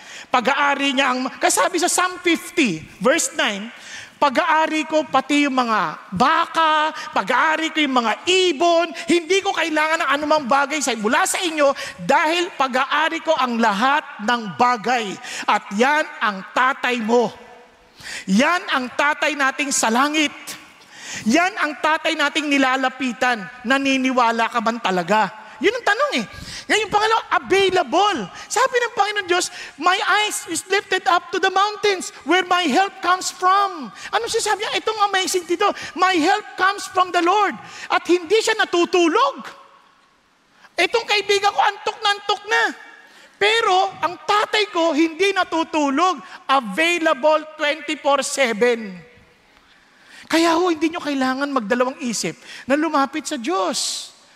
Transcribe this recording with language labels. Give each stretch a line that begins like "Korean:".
Filipino: Pag-aari niya kasabi sa Psalm 50, verse 9, pag-aari ko pati yung mga baka, pag-aari ko yung mga ibon, hindi ko kailangan ng anumang bagay mula sa inyo dahil pag-aari ko ang lahat ng bagay. At yan ang tatay mo. Yan ang tatay nating sa langit. Yan ang tatay nating nilalapitan. Naniniwala ka ba talaga? Yun ang tanong eh. Ngayon yung pangalawa, available.
English: Sabi ng Panginoon Diyos, my eyes is lifted up to the mountains where my help comes from. Ano sinasabi niya? Itong amazing dito. My help comes from the Lord.
Filipino: At hindi siya natutulog. Itong kaibigan ko, antok na. Pero ang tatay ko, hindi natutulog. Available 24/7. Kaya hindi nyo kailangan magdalawang isip na lumapit sa Diyos.